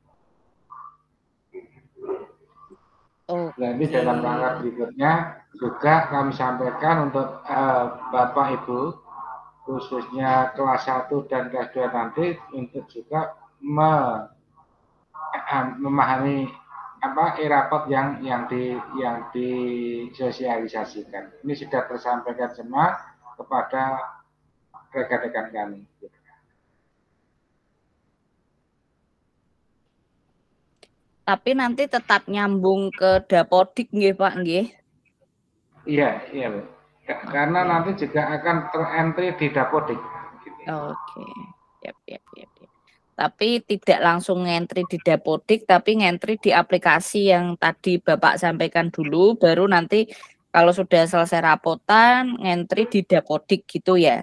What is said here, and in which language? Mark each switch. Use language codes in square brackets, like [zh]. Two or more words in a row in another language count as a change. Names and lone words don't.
[id] Nanti dalam rangka berikutnya juga kami sampaikan untuk Bapak Ibu khususnya kelas 1 dan kelas 2 nanti untuk juga memahami e-raport yang disosialisasikan. Ini sudah tersampaikan semua kepada rekan-rekan kami. Tapi nanti tetap nyambung ke Dapodik nggih Pak nggih? Iya, iya Bu. Karena nanti juga akan terentry di Dapodik. Oke. Yap. Tapi tidak langsung ngentri di Dapodik, tapi ngentri di aplikasi yang tadi Bapak sampaikan dulu, baru nanti kalau sudah selesai rapotan, ngentri di Dapodik gitu ya?